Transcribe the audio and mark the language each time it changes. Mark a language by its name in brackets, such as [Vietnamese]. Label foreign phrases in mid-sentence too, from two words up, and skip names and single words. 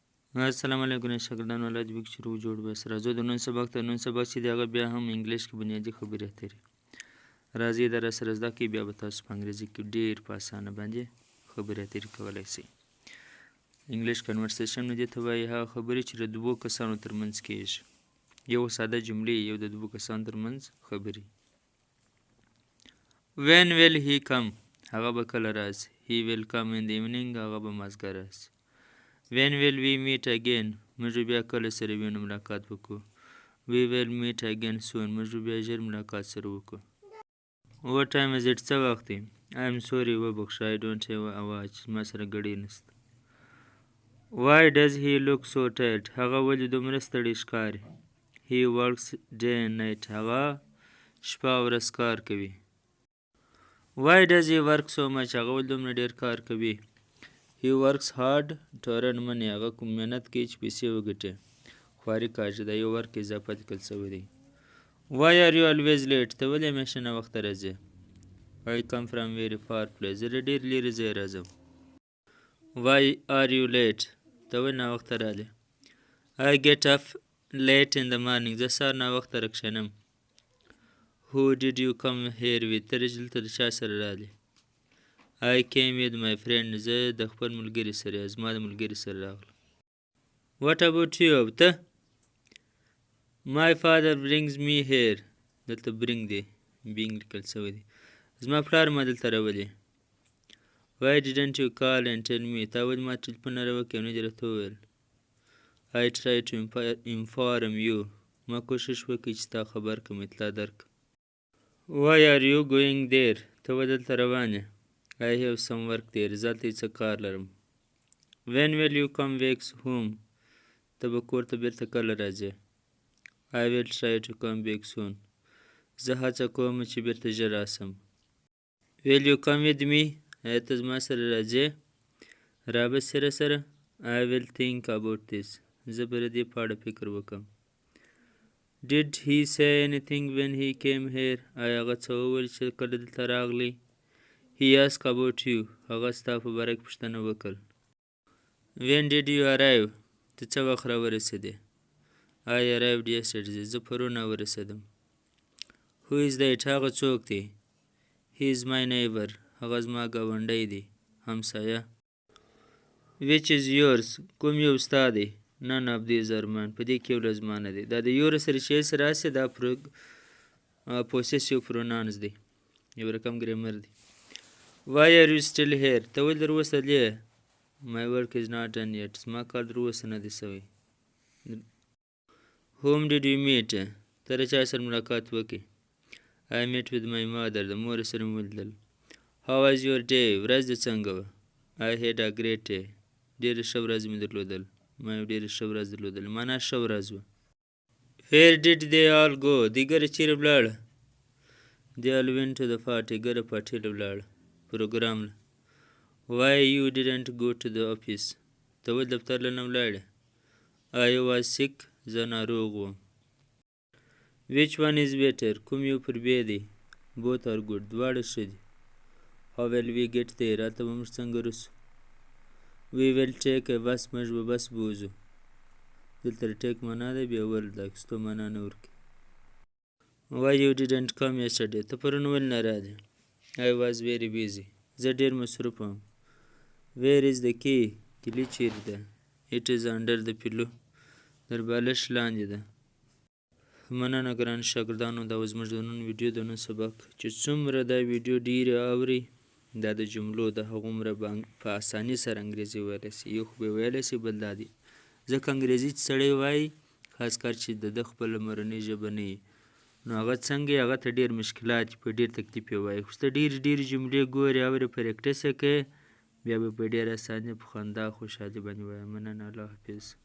[Pashto] السلام علیکم شاګردانو الله دې وکړي چې روغ جوړ به سره راځو د نن سبق ته نن سبق چې دی هغه بیا هم انګلیش کې بنیادي خبرې اترې راځي د راسره زده کړئ بیا به تاسو په انګریزي کې ډېر په اسانه باندې خبرې اترې کولی شئ [English] English conversation [Pashto] دې ته وایي هغه خبرې چې د دوو کسانو ترمنځ کېږي یو ساده جملې یو د دوو کسانو ترمنځ خبرې [English] when will he come [Pashto] هغه به کله راځي [English] he will come in the evening [Pashto] هغه به مازدیګر راځي [English] when will we meet again [Pashto] موږ بیا کله سره وینو ملاقات وکړو [English] we will meet again soon [Pashto] موږ بیا ژر ملاقات سره وکړو [English] what time is it [Pashto] څه وخت [English] دی I am sorry وبخښه I don't have a watch [Pashto] ما سره ګړۍ نشته [English] why does he look so tired [Pashto] هغه ولې دومره ستړی ښکاري [English] he works day and night [Pashto] هغه شپه او ورځ کار کوي [English] why does he work so much [Pashto] هغه ولې دومره ډېر کار کوي [English] he works hard to earn money [Pashto] هغه کوم مهنت کوي چې پیسې وګټي خواري کاږي دا یو ورک اضافه لیکل شوی دی [English] why are you always late [Pashto] ته ولې همیشه ناوخته راځې I [English] come from very far place [Pashto] زه له ډېر لرې ځایه راځم [English] why are you late [Pashto] ته ولې ناوخته راغلې [English] I get up late in the morning [Pashto] زه سهار ناوخته راکښېنم [English] who did you come here with [Pashto] ته دلته د چا سره راغلې [English] I came with my friend [Pashto] زه د خپل ملګري سره زما د ملګري سره راغلم [English] what about you [Pashto] ته [English] my father brings me here [Pashto] دلته bring دی being لیکل شوی دی زما پلار ما دلته راولي [English] why didn't you call and tell me [Pashto] تا ولې ما ټلیفون نه راوکړې او نه دې راته وویل [English] I try to inform you [Pashto] ما کوشش وکړ چې تا خبر کړم اطلاع درکړم [English] why are you going there [Pashto] ته ولې دلته روان [English] یې I have some work there [Pashto] زه هلته څه کار لرم [English] when will you come back home [Pashto] ته به کور ته بیرته کله راځې [English] I will try to come back soon [Pashto] زه هڅه کوم چې بیرته ژر راسم [English] will you come with me ایا [Pashto] ته زما سره راځې رابه سره [English] I will think about this [Pashto] زه به د دې په اړه فکر وکړم [English] did he say anything when he came here [Pashto] ایا هغه څه وویل چې کله دلته راغلی [English] he asked about you [Pashto] هغه ستا په باره کې پوښتنه وکړ [English] when did you arrive [Pashto] ته څه وخت راورسېدې [English] I arrived yesterday [Pashto] زه پرون راورسېدم [English] who is that [Pashto] هغه څوک دی [English] he is my neighbor [Pashto] هغه زما ګاونډی دی همسایه [English] which is yours [Pashto] کوم یو ستا دی [English] none of these are mine [Pashto] په دې کې یو له زما نه دی دا د یور سره چې سره راسي دا [English] possessive pronouns [Pashto] دی یو رقم ګرامر دی [English] why are you still here [Pashto] ته ولې در اوسه دلې [English] my work is not done yet [Pashto] زما کار در اوسه نه دی سوی [English] whom did you meet [Pashto] ته له چا سره ملاقات وکړې [English] I met with my mother [Pashto] د مور سره مې ولیدل [English] how was your day [Pashto] ورځ دې څنګه وه [English] I had a great day [Pashto] ډېره ښه ورځ مې درلودل ما یو ډېره ښه ورځ درلودل معنا ښه ورځ وه [English] where did they all go [Pashto] دوی ګره چیرې ولاړه [English] they all went to the party [Pashto] ګره پارټۍ له ولاړه پروګرام له [English] why you didn't go to the office [Pashto] ته ولې دفتر له نه ولاړې [English] I was sick [Pashto] زه ناروغ وم [English] which one is better [Pashto] کوم یو پر بې دی [English] both are good [Pashto] دواړه ښه دي [English] how will we get there [Pashto] هلته به موږ څنګه رسو [English] we will take a bus [Pashto] موږ به بس بوځو دلته د ټیک معنا دی بیا ول د اخیستو معنا نه ورکوي [English] why you didn't come yesterday [Pashto] ته پرون ولې نه راغلې I [English] was very busy [Pashto] زه ډېر مصروف وم [English] where is the key [Pashto] کیلي چیرې ده [English] it is under the pillow [Pashto] در بالښت لاندې ده مننه ګران شاګردانو دا زموږ د نن ویډیو د نن سبق چې څومره دا ویډیو ډېرې اوري دا د جملو د هغومره په اساني سره انګریزي ویلی شي یو خو به ویلی شي بل دا دی ځکه انګریزي چې سړی وایي خاص کار چې د ده خپله مورنۍ ژبه نه وي نو هغه څنګه هغه ته ډېر مشکلات په ډېر تکلیف یې وایي خو ته ډېرې جملې ګورې اورې پریکټس یې کوې بیا به په ډېر اسانۍ په خندا خوشحالي باندې وایي مننه الله حافظ